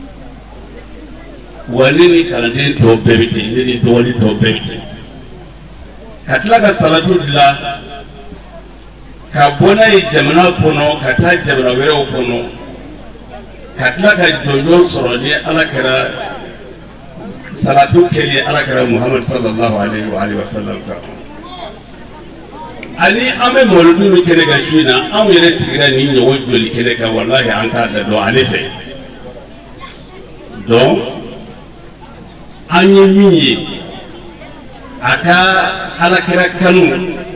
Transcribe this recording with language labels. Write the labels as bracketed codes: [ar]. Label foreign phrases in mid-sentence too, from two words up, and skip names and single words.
[bm] Wa ne ni kalanden tɔw bɛɛ bɛ ten ne ni dɔgɔnin tɔw bɛɛ bɛ ten ka tila ka salatu dilan ka bɔ n'a ye jamana kɔnɔ ka taa jamana wɛrɛw kɔnɔ ka tila ka jɔnjɔn sɔrɔ ni ala kɛra salatu kɛli ala kɛra Muhammad [ar] صلى الله عليه وسلم [bm] kan ani an bɛ mawludu min kɛnɛ kan su in na anw yɛrɛ sigira ni ɲɔgɔn joli kɛnɛ kan wallahi an t'a da dɔn ale fɛ donc an ye min ye a ka ala kɛra kanu